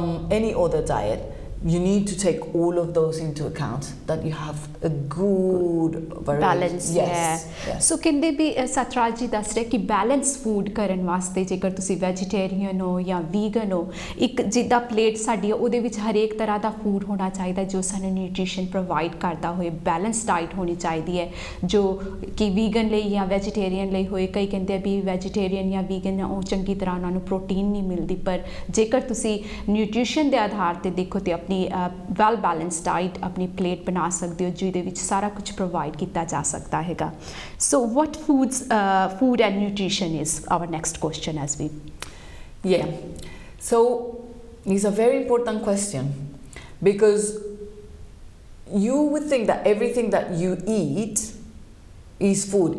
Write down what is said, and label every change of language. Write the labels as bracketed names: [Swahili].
[English] any other diet, you need to take all of those into account, that you have a good balance. Yes, yeah. [Punjabi] So ਕਹਿੰਦੇ ਵੀ ਸਤਰਾਜ ਜੀ ਦੱਸ ਰਹੇ ਕਿ balance food ਕਰਨ ਵਾਸਤੇ ਜੇਕਰ ਤੁਸੀਂ ਵੈਜੀਟੇਰੀਅਨ ਹੋ ਜਾਂ ਵੀਗਨ ਹੋ, ਇੱਕ ਜਿੱਦਾਂ ਪਲੇਟ ਸਾਡੀ ਹੈ ਉਹਦੇ ਵਿੱਚ ਹਰੇਕ ਤਰ੍ਹਾਂ ਦਾ ਫੂਡ ਹੋਣਾ ਚਾਹੀਦਾ ਜੋ ਸਾਨੂੰ ਨਿਊਟ੍ਰੀਸ਼ਨ ਪ੍ਰੋਵਾਈਡ ਕਰਦਾ ਹੋਏ। ਬੈਲੈਂਸ ਡਾਈਟ ਹੋਣੀ ਚਾਹੀਦੀ ਹੈ ਜੋ ਕਿ ਵੀਗਨ ਲਈ ਜਾਂ ਵੈਜੀਟੇਰੀਅਨ ਲਈ ਹੋਏ। ਕਈ ਕਹਿੰਦੇ ਆ ਵੀ ਵੈਜੀਟੇਰੀਅਨ ਜਾਂ ਵੀਗਨ ਉਹ ਚੰਗੀ ਤਰ੍ਹਾਂ ਉਹਨਾਂ ਨੂੰ ਪ੍ਰੋਟੀਨ ਨਹੀਂ ਮਿਲਦੀ, ਪਰ ਜੇਕਰ ਤੁਸੀਂ ਨਿਊਟ੍ਰੀਸ਼ਨ ਦੇ ਆਧਾਰ ਤੇ ਦੇਖੋ ਤੇ ਆਪਣੀ ਵੈਲ ਬੈਲੈਂਸ ਡਾਈਟ ਆਪਣੀ ਪਲੇਟ ਬਣਾ ਸਕਦੇ ਹੋ ਜਿਹਦੇ ਵਿੱਚ ਸਾਰਾ ਕੁਝ ਪ੍ਰੋਵਾਈਡ ਕੀਤਾ ਜਾ ਸਕਦਾ ਹੈਗਾ। [English] So what food and nutrition is our next question as we so it's a very important question, because you would think that everything that you eat is food.